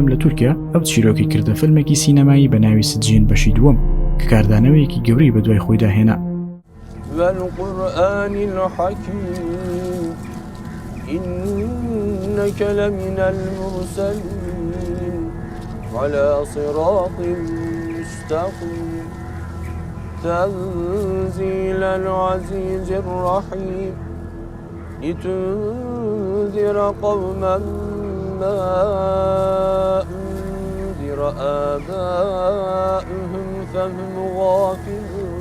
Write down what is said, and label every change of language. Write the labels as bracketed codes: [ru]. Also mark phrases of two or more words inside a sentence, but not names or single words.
[ckb] لە تورکیا ئەو چیرۆکی کردە فیلمێکی سینەمایی بە ناوی سجین بەشی دووەم کە کاردانەوەیەکی گەورەی بە دوای خۆی داهێنا. [ar] والقرآن الحكيم إنك لمن المرسلين على صراط مستقيم تنزيل العزيز الرحيم لتنذر قوما ما أنذر آباؤهم فهم غافلون